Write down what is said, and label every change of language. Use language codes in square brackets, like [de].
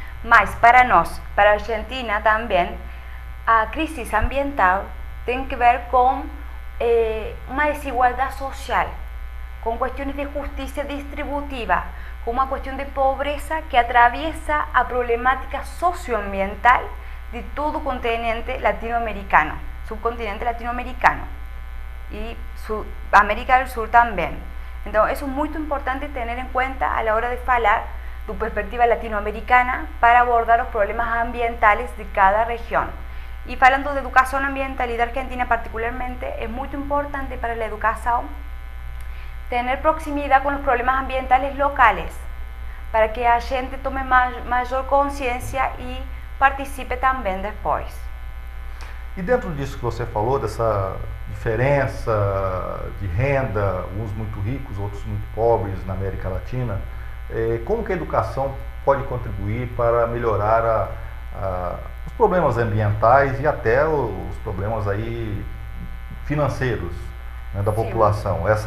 [pt] Mas para nós, para a Argentina também, a crisis ambiental tem que ver com uma desigualdade social, com questões de justiça distributiva, com uma questão de pobreza que [es] atraviesa [pt] a problemática socioambiental de todo o continente latinoamericano, subcontinente latinoamericano e América del Sur também. Então, isso é muito importante ter em conta [es] a la hora de [pt] falar de perspectiva latinoamericana para abordar [es] los problemas ambientales [pt] de cada región. [es] Y hablando de educación ambiental y de Argentina particularmente, es muy importante para la educación tener proximidad con los problemas ambientales locales, para que la gente tome mayor conciencia y participe también después. [pt] E dentro disso que você falou, dessa diferença de renda, uns muito ricos, outros muito pobres na América Latina, como que a educação pode contribuir para melhorar os problemas ambientais e até os problemas aí financeiros, né, da população?